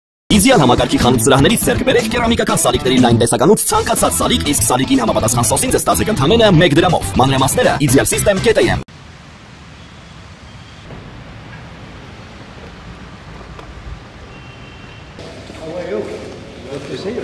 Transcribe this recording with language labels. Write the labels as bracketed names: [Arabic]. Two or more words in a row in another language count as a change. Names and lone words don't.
[Armenian] Իդեալ համակարգի խանութ սրահներից ձեռք բերեք կերամիկական սալիկների լայն տեսականուց ցանկացած սալիկ, իսկ սալիկին համապատասխան սոսին ձեզ տածեք ընդամենը 1 դրամով։ Մանրամասները idealsystem.am. [English] How are you? Good to see you.